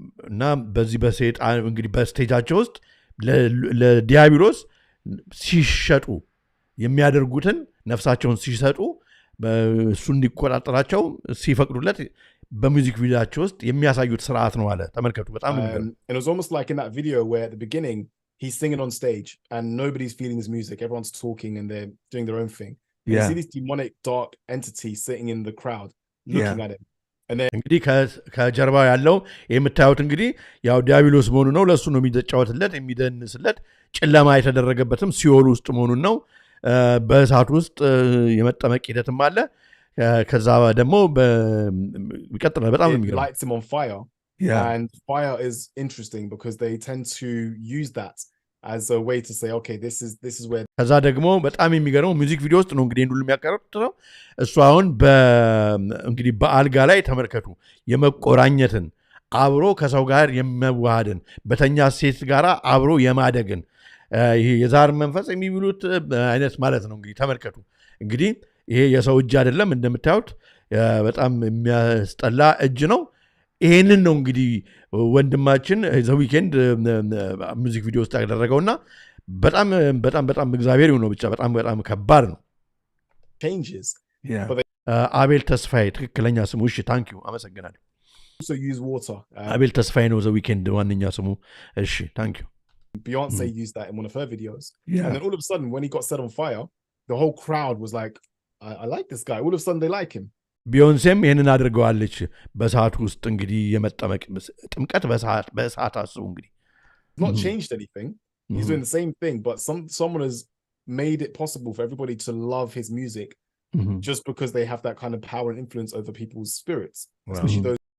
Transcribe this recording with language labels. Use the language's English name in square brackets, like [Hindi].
[Amharic] እና በዚህ በሰይጣን እንግዲህ በስቴጃቸው ውስጥ ለዲያቢሎስ ሲሸጡ የሚያደርጉትን ነፍሳቸውን ሲሰጡ እሱ እንዲቆጣጠራቸው ሲፈቅዱለት በሙዚክ ቪዲዮአቸው ውስጥ የሚያሳዩት ስርዓት ነው አለ ተመልከቱ በጣም [English] and it was almost like in that video where at the beginning he's singing on stage and nobody's feeling his music everyone's talking and they're doing their own thing you see this demonic dark entity sitting in the crowd looking at him [Amharic] እንግዲህ ከጀርባው ያለው የምታዩት እንግዲህ ያው ዲያቢሎስ መሆኑ ነው ለሱ ነው የሚጫወትለት የሚደንስለት ጨለማ የተደረገበትም ሲኦል ውስጥ መሆኑን ነው በእሳት ውስጥ የመጠመቅ ሂደትም አለ ከዛ ደግሞ ይቀጥላል በጣም የሚገርም [English] lights him on fire and fire is interesting because they tend to use that as a way to say okay this is where [Amharic] ከዛ ደግሞ በጣም የሚገርመው ሙዚክ ቪዲዮ ውስጥ ነው እንግዲህ ሁሉ የሚያቀርበው እሱ አሁን እንግዲህ በአልጋ ላይ ተመልከቱ የመቆራኘትን አብሮ ከሰው ጋር የመዋሃድን በተኛ ሴት ጋር አብሮ የማደግን ይሄ የዛር መንፈስ የሚብሉት አይነት ማለት ነው እንግዲህ ተመልከቱ እንግዲህ ይሄ የሰው እጅ አይደለም እንደምታዩት በጣም የሚያስጠላ እጅ ነው ይሄንን ነው እንግዲህ ወንድማችን ዘ ዊኬንድ ሙዚክ ቪዲዮ ውስጥ ያደረገውና በጣም በጣም በጣም እግዚአብሔር ነው ብቻ በጣም በጣም ከባድ ነው [English] changes [Amharic] አቤል ተስፋዬ ትክክለኛ ስሙ እሺ [English] ታንክ ዩ [Amharic] አመሰግናለሁ [English] so use water [Amharic] አቤል ተስፋዬ ነው ዘ ዊኬንድ ዋንኛ ስሙ እሺ [English] ታንክ ዩ Beyonce used that in one of her videos and then all of a sudden when he got set on fire the whole crowd was like I like this guy all of a sudden they like him [Amharic] ቢዮንሴም ይሄንን አድርገዋለች በሰዓት ውስጥ እንግዲህ የመጠመቅ ጥምቀት በሰዓት አስቡ እንግዲህ [English] not changed anything he's doing the same thing but someone has made it possible for everybody to love his music just because they have that kind of power and influence over people's spirits especially those